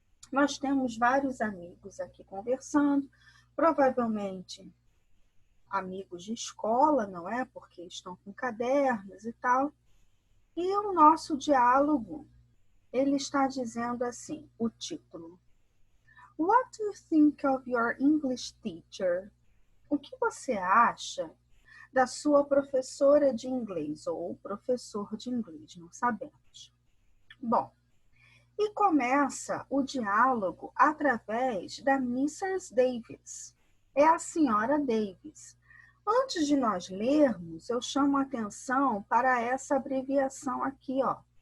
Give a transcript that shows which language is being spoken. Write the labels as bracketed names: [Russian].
[Portuguese] Nós temos vários amigos aqui conversando, provavelmente amigos de escola, não é? Porque estão com cadernos e tal. E o nosso diálogo, ele está dizendo assim, o título. [English] What do you think of your English teacher? [Portuguese] O que você acha da sua professora de inglês ou professor de inglês? Não sabemos. Bom, e começa o diálogo através da Mrs. Davis. É a senhora Davis. Antes de nós lermos, eu chamo a atenção para essa abreviação aqui, ó.